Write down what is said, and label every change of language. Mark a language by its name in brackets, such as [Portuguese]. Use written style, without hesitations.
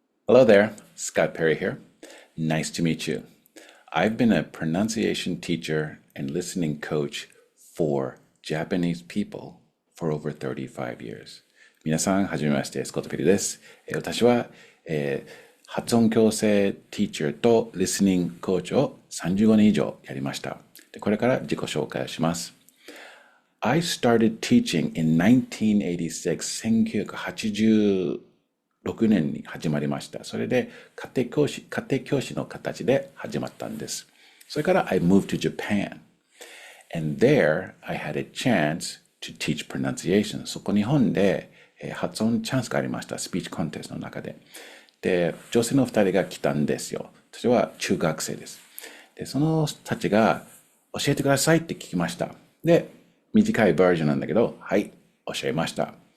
[English] Hello there, Scott Perry here. Nice to meet you. I've been a pronunciation teacher and listening coach for Japanese people for over 35 years. [Japanese] 皆さん、はじめまして、スコット・ペリーです。私は、発音矯正ティーチャーとリスニングコーチを35年以上やりました。で、これから自己紹介をします。 [English] I started teaching in 1986, [Japanese] 1986年に始まりました。それで家庭教師の形で始まったんです。それから [English] I moved to Japan. And there I had a chance to teach pronunciation. [Japanese] そこ日本で発音チャンスがありました。スピーチコンテストの中で。で、女性の2人が来たんですよ。私は中学生です。で、その人たちが教えてくださいって聞きました。で、短いバージョンなんだけど、はい、教えました。